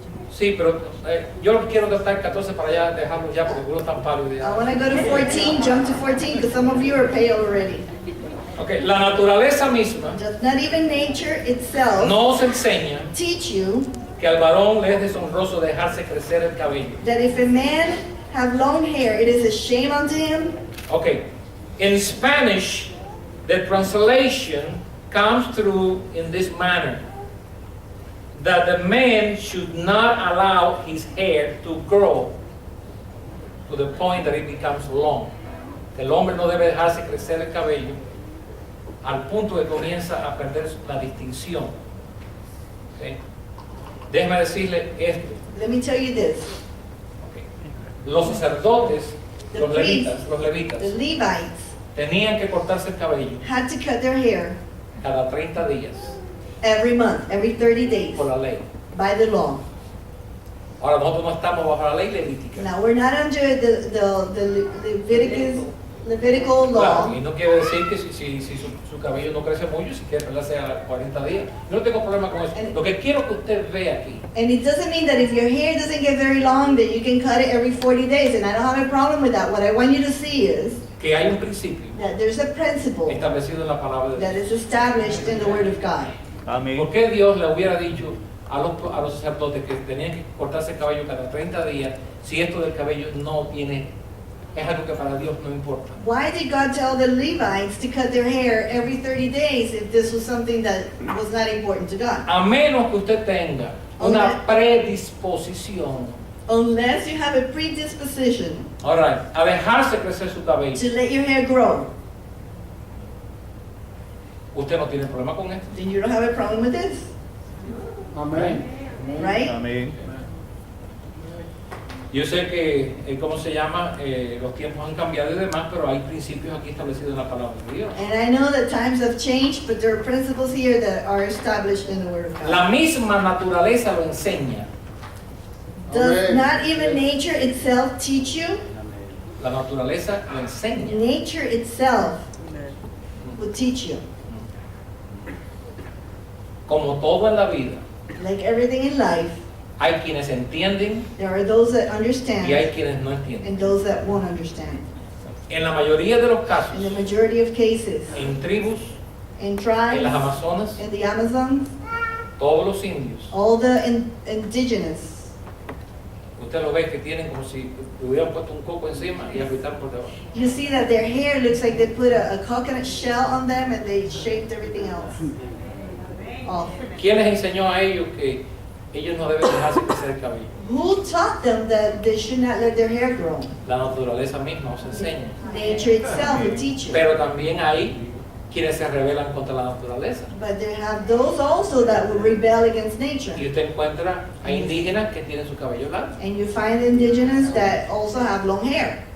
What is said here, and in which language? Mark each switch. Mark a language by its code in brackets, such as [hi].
[es] sí, pero yo quiero tratar 14 para allá, dejarlo ya porque uno está pálido [en] I [es] ya. [en] want to go to 14, jump to 14, because some of you are pale already. [es] Ok, la naturaleza misma [en] Does not even nature itself [es] nos enseña [en] teach you [es] que al varón le es deshonroso dejarse crecer el cabello. [en] that if a man have long hair, it is a shame unto him? Ok, in Spanish, the translation comes through in this manner. That the man should not allow his hair to grow to the point that it becomes long. [es] El hombre no debe dejarse crecer el cabello al punto que comienza a perder la distinción. ¿Ok? Déjeme decirle esto. [en] Let me tell you this. [es] ¿Ok? Los sacerdotes, [en] The [es] los [en] priests, [es] levitas, [en] the Levites, [es] tenían que cortarse el cabello [en] had to cut their hair [es] cada 30 días [en] every month, every 30 days, [es] por la ley. [en] by the law. [es] Ahora nosotros no estamos bajo la ley levítica. [en] Now, we're not under the Levitical [es] Claro, [en] law. [es] y no quiere decir que si su cabello no crece mucho, si quiere pelarse a 40 días. Yo no tengo problema con eso. Lo que quiero que usted vea aquí [en] And it doesn't mean that if your hair doesn't get very long, that you can cut it every 40 days. And I don't have a problem with that. What I want you to see is [es] que hay un principio [en] that there's a principle [es] establecido en la palabra de [en] that [es] Dios. [en] is established in the Word of God. [es] Amén. ¿Por qué Dios le hubiera dicho a los sacerdotes que tenían que cortarse el cabello cada 30 días si esto del cabello no tiene, es algo que para Dios no importa? [en] Why did God tell the Levites to cut their hair every 30 days if this was something that was not important to God? [es] A menos que usted tenga una predisposición, [en] Unless you have a predisposition all right, [es] a dejarse crecer su cabello, [en] to let your hair grow, [es] usted no tiene problema con esto. [en] then you don't have a problem with this, [es] Amén. [en] right? [es] Amén. Yo sé que, ¿cómo se llama? Los tiempos han cambiado y demás, pero hay principios aquí establecidos en la palabra de Dios. [en] And I know that times have changed, but there are principles here that are established in the Word of God. [es] La misma naturaleza lo enseña. [en] Does not even nature itself teach you? [es] La naturaleza lo enseña. [en] Nature itself will teach you. [es] Como todo en la vida, [en] Like everything in life, [es] hay quienes entienden [en] there are those that [es] y hay [en] understand [es] quienes no entienden. [en] and those that won't understand. [es] En la mayoría de los [en] In [es] casos, [en] the majority of cases, [es] en tribus, [en] in [es] en [en] tribes, [es] las Amazonas, [en] in the Amazon, [es] todos los indios, [en] all the indigenous, [es] usted lo ve que tienen como si le hubieran puesto un coco encima y afeitaron por debajo. [en] you see that their hair looks like they put a coconut shell on them and they shaped everything else off. [es] ¿Quién les enseñó a ellos que ellos no deben dejarse crecer el cabello? [en] Who taught them that they should not let their hair grow? [es] La naturaleza misma os enseña. [en] Nature itself will teach you. [es] Pero también hay quienes se rebelan contra la naturaleza. [en] But they have those also that will rebel against nature. [es] Y usted encuentra a indígenas que tienen su cabello largo. [en] And you find indigenous that also have long hair.